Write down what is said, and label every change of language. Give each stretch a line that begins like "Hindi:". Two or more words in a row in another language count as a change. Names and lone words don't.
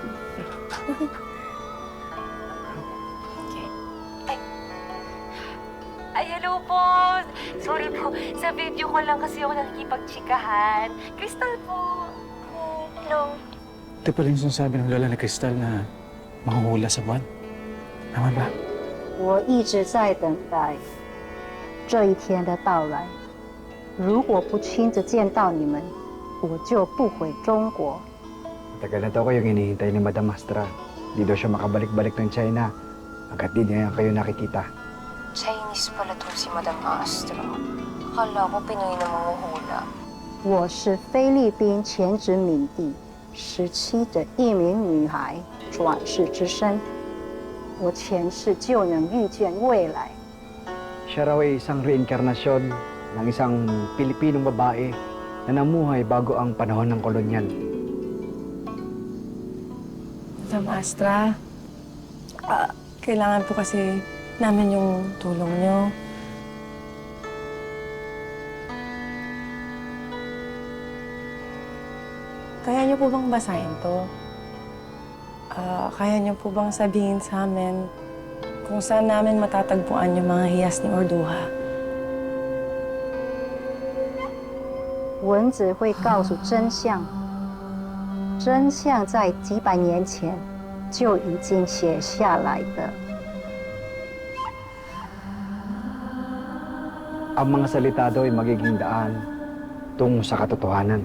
Filipino: Ay, hello po! Sorry po, sa video ko lang kasi ako nakikipagtsikahan. Crystal po! Hello. Ito pala yung sinasabi ng lola ni Crystal na mahuhula sa buwan. Tama ba?
Chinese: 我一直在等待这一天的到来。如果不亲自见到你们，我就不回中国。
Filipino: Tagal na to kayong hinihintay ni Madam Astra. Di daw siya makabalik-balik ng China. Agad din niya kayo nakikita. Chinese pala to si Madam Astra. Akala ko Pinoy na manguhula.
Chinese: 我是菲律宾前殖民地17的一名女孩，转世之身。我前世就能预见未来。
Filipino: Siya raw ay isang reinkarnasyon ng isang Pilipinong babae na namuhay bago ang panahon ng kolonyal. Madam Astra, kailangan po kasi namin yung tulong nyo. Kaya niyo po bang basahin to? Kaya niyo po bang sabihin sa amin kung saan namin matatagpuan yung mga hiyas ni Orduha.
Chinese: 文字会告诉真相，真相在几百年前就已经写下来的。
Filipino: Ang mga salita daw ay magiging daan tungo sa katotohanan.